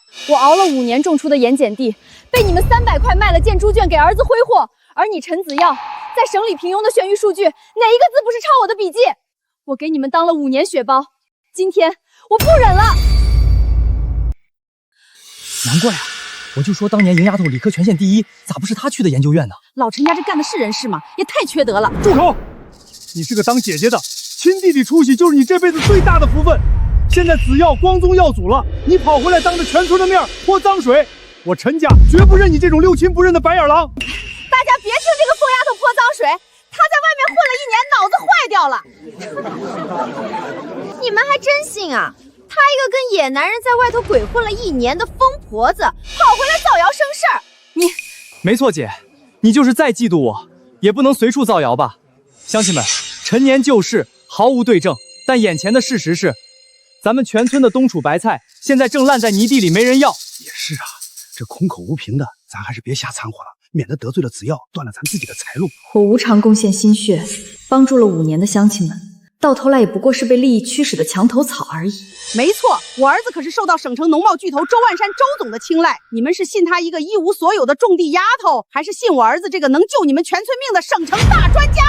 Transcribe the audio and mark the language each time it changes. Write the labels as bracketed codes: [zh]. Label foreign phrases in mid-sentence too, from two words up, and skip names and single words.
[zh] 我熬了5年種出的鹽鹼地，被你們300塊賣了建豬圈給兒子揮霍。而你陳子耀在省裡平庸的選育數據，哪一個字不是抄我的筆記？我給你們當了5年血包，今天我不忍了。難怪啊，我就說當年贏丫頭理科全縣第一，咋不是她去的研究院呢？老陳家這幹的是人事嗎？也太缺德了！住口！你是個當姐姐的，親弟弟出息就是你這輩子最大的福分。現在子耀光宗耀祖了，你跑回來當着全村的面潑髒水，我陳家絕不認你這種六親不認的白眼狼。大家別聽這個瘋丫頭潑髒水，她在外面混了1年，腦子壞掉了。你們還真信啊？她一個跟野男人在外頭鬼混了1年的瘋婆子，跑回來造謠生事兒。你沒錯姐，你就是再嫉妒我，也不能隨處造謠吧。鄉親們，陳年舊事毫無對證，但眼前的事實是，咱們全村的冬儲白菜現在正爛在泥地裡，沒人要。也是啊，這空口無憑的，咱還是別瞎摻和了，免得得罪了子耀，斷了咱自己的財路。我無償貢獻心血，幫助了5年的鄉親們，到頭來也不過是被利益驅使的牆頭草而已。沒錯，我兒子可是受到省城農貿巨頭周萬山周總的青睞。你們是信他一個一無所有的種地丫頭，還是信我兒子這個能救你們全村命的省城大專家？